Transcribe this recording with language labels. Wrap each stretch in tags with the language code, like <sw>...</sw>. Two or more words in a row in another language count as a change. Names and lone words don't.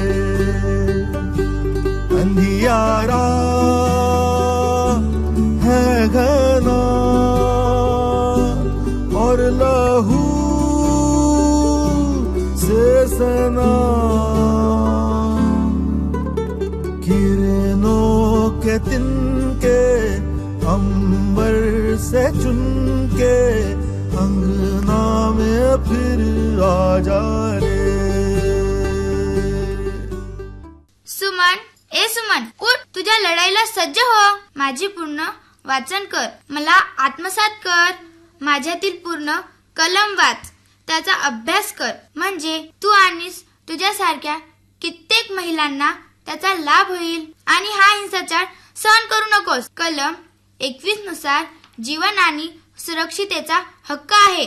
<hi>अंधियारा है घना और लहू से सना, किरणों के तिनके अंबर से चुनके अंगना में फिर आजा रे.</hi> <mr>सुमन, उठ, तुझ्या लढाईला सज्ज हो. माझी पूर्ण वाचन कर, मला आत्मसात कर. माझ्यातील पूर्ण कलम वाच, त्याचा अभ्यास कर. म्हणजे तू आणि तुझ्यासारख्या कित्येक महिलांना त्याचा लाभ होईल. आणि हा हिंसाचार सहन करू नकोस. कलम 21 नुसार जीवन आणि सुरक्षितेचा हक्क आहे.</mr>